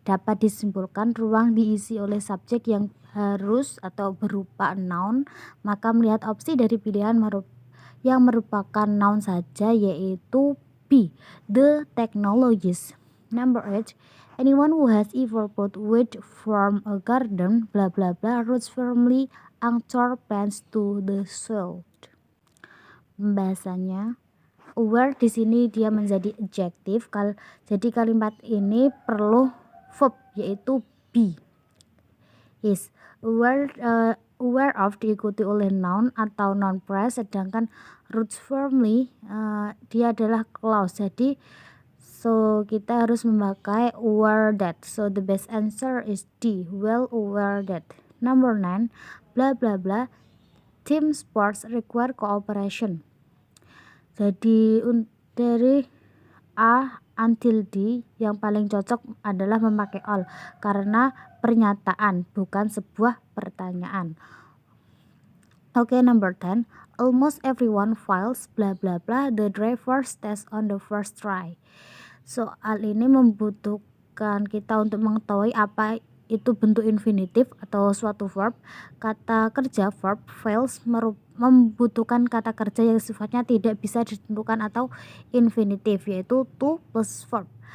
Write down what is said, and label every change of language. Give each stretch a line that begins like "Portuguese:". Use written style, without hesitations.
Indonesian: Dapat disimpulkan ruang diisi oleh subjek yang harus atau berupa noun, maka melihat opsi dari pilihan yang merupakan noun saja yaitu B.
English: The technologies. Number 8. Anyone who has ever put wood from a garden blah blah blah roots firmly anchor plants to the soil.
Indonesian: Pembahasannya, aware di sini dia menjadi adjektif. Jadi kalimat ini perlu verb yaitu be.
English: Is aware of
Indonesian: diikuti oleh noun atau noun phrase, sedangkan
English: roots firmly
Indonesian: dia adalah clause. Jadi kita harus memakai aware that.
English: So the best answer is D. Well aware that. Number 9. Blah blah blah. Team sports require cooperation.
Indonesian: Jadi dari A until D yang paling cocok adalah memakai all karena pernyataan bukan sebuah pertanyaan.
English: Okay, number 10. Almost everyone files blah blah blah the driver's test on the first try.
Indonesian: Soal ini membutuhkan kita untuk mengetahui apa itu bentuk infinitif atau suatu verb. Kata kerja verb fails membutuhkan kata kerja yang sifatnya tidak bisa ditentukan atau infinitif, yaitu to plus verb.